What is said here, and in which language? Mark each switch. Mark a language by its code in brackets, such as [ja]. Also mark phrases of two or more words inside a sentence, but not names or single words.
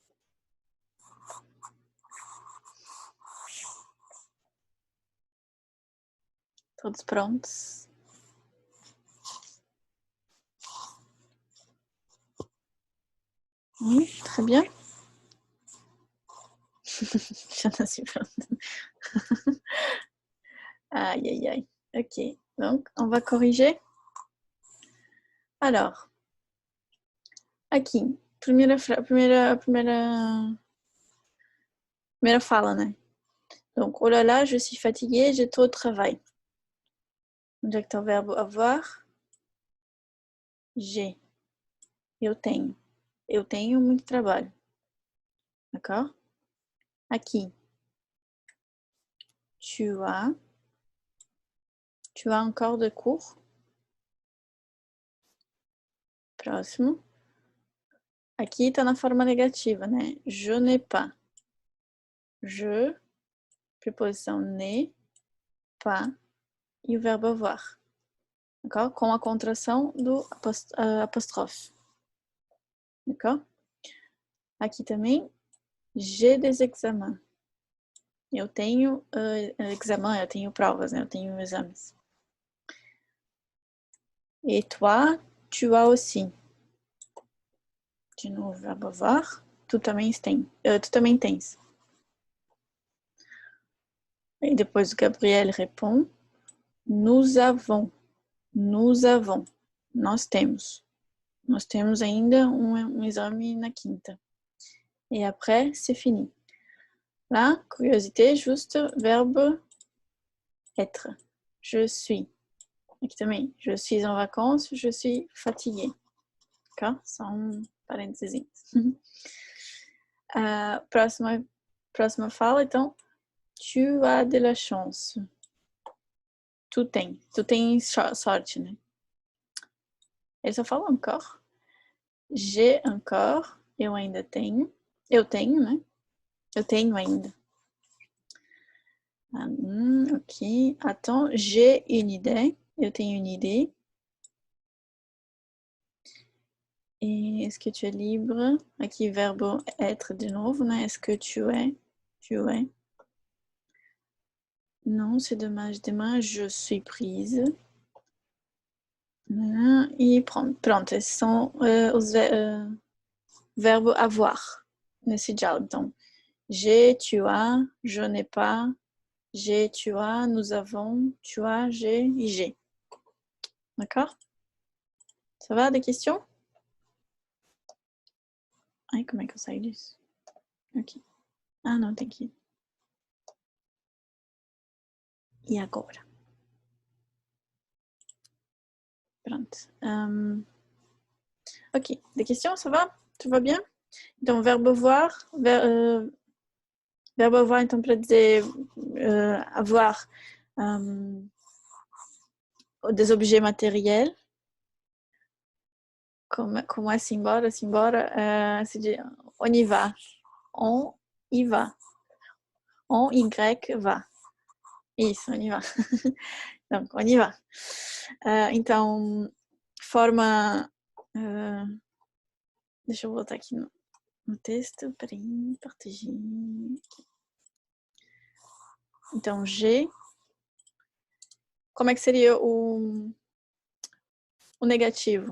[pt] Todos prontos? [fr] Très bien. Je ne suis pas. Aïe, aïe, aïe. Ok, donc on va corriger. Alors, [pt] aqui, primeira fala, né? [fr] Donc, oh là là, je suis fatiguée, j'ai trop de travail. [pt] Onde é que está o verbo avoir? [fr] J'ai. [pt] Eu tenho. Eu tenho muito trabalho. D'accord? Aqui. [fr] Tu as. Tu as encore de cours? [pt] Próximo. Aqui está na forma negativa, né? [fr] Je n'ai pas. Je, preposição n'ai, pas, [pt] e o verbo avoir. [fr] D'accord? [pt] Com a contração do apóstrofe. D'accord? Aqui também, [fr] j'ai des examens. [pt] Eu tenho examen, eu tenho provas, né? Eu tenho exames. [fr] Et toi, tu as aussi. [pt] De novo, verbo avoir. Tu também tens. E depois o Gabriel répond. [fr] Nous avons. Nous avons. [pt] Nós temos. Nós temos ainda um exame na quinta. [fr] Et après, c'est fini. Là, curiosité, juste verbe être. Je suis. [pt] Aqui também. [fr] Je suis en vacances, je suis fatiguée. D'accord? [pt] Só parênteses. Próxima fala, então. [fr] Tu as de la chance. [pt] Tu tens sorte, né? Ele só fala encore. [fr] J'ai encore. [pt] Eu ainda tenho. Eu tenho, né? Eu tenho ainda. [fr] Ok. Attends, j'ai une idée. [pt] Eu tenho [fr] une idée. Et est-ce que tu es libre? [pt] Aqui, verbo être de novo, né? [fr] Est-ce que tu es? Tu es. Non, c'est dommage. Demain, je suis prise. [pt] E pronto, esses são os verbos avoir nesse diálogo. Então, [fr] j'ai, tu as, je n'ai pas, j'ai, tu as, nous avons, tu as, j'ai e j'ai. D'accord? Ça va, des questions? [pt] Ai, como é que eu saio disso? Ok. Ah, não, tem que ir. E agora? Pronto. Ok. [fr] Des questions, ça va? Tout va bien? Então, verbe avoir. Verbe avoir, [pt] então, para dizer [fr] avoir des objets matériels. [pt] Como é simbora? Simbora se diz [fr] on y va. On y va. On y va. Isso, on y va. Donc, on y va. [pt] Então, forma... deixa eu voltar aqui no texto. Peraí, partager. Então, G. Como é que seria o negativo?